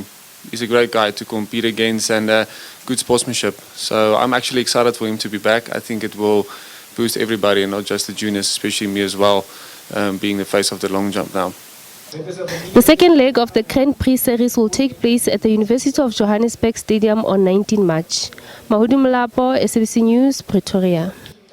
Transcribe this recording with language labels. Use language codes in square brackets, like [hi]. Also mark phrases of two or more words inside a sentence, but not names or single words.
[en] He's a great guy to compete against, and good sportsmanship. So I'm actually excited for him to be back. I think it will boost everybody, and not just the juniors, especially me as well, being the face of the long jump now. The second leg of the Grand Prix series will take place at the University of Johannesburg Stadium on 19 March. Mahudu Mlapo, SABC News, Pretoria.